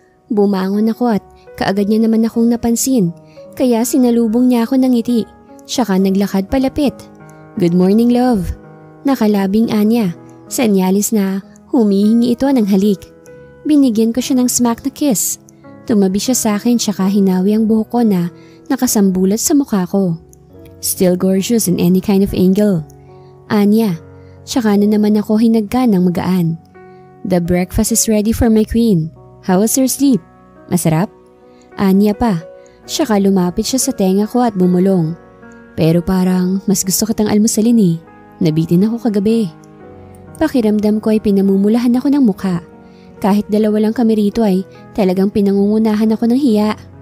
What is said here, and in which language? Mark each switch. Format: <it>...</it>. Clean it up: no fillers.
<tl>Bumangon ako at kaagad niya naman akong napansin, kaya sinalubong niya ako ng ngiti, saka naglakad palapit.</tl> <en>Good morning love.</en> <tl>Nakalabing anya, senyalis na humihingi ito ng halik. Binigyan ko siya ng smack na kiss. Tumabi siya sa akin saka hinawi ang buhok ko na nakasambulat sa mukha ko.</tl> <en>Still gorgeous in any kind of angle.</en> <tl>Anya, saka na naman ako hinagka ng magaan.</tl> <en>The breakfast is ready for my queen. How was your sleep?</en> <tl>Masarap? Anya pa. Saka lumapit siya sa tenga ko at bumulong. Pero parang mas gusto kitang almusalin eh. Nabitin ako kagabi. Pakiramdam ko ay pinamumulahan ako ng mukha. Kahit dalawa lang kami rito ay talagang pinangungunahan ako ng hiya.</tl>